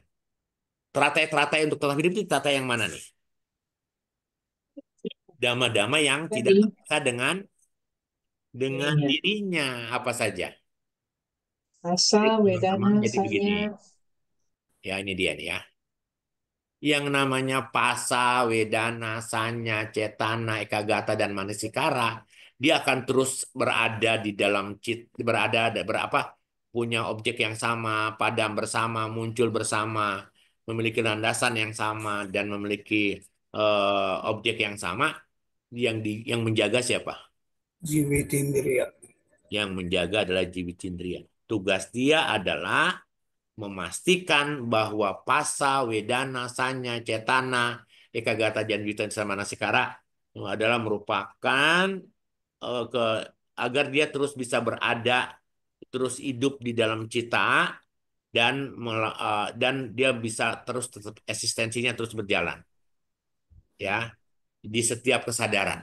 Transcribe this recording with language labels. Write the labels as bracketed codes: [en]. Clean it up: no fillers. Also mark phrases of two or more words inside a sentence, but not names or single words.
[id] Teratai-teratai untuk tetap hidup itu teratai yang mana nih? Dama-dama yang tidak Tadi terpisah dengan dirinya. dirinya apa saja. Asa, Jadi teman-teman, wedana, jadi begini. sanya. Ya ini dia nih ya. Yang namanya pasa, [pi] wedana, sanya, cetana, ekagata, [id] dan manasikara, dia akan terus berada di dalam berapa punya objek yang sama, padam bersama, muncul bersama, memiliki landasan yang sama dan memiliki objek yang sama. Yang menjaga siapa? Jiwitindriya. Yang menjaga adalah jiwitindriya. Tugas dia adalah memastikan bahwa pasa, [pi] wedana, sanya, cetana, ekagata, [id] dan yutan sama nasikara adalah merupakan ke agar dia terus bisa berada, terus hidup di dalam cita dan dia bisa terus tetap eksistensinya terus berjalan ya di setiap kesadaran.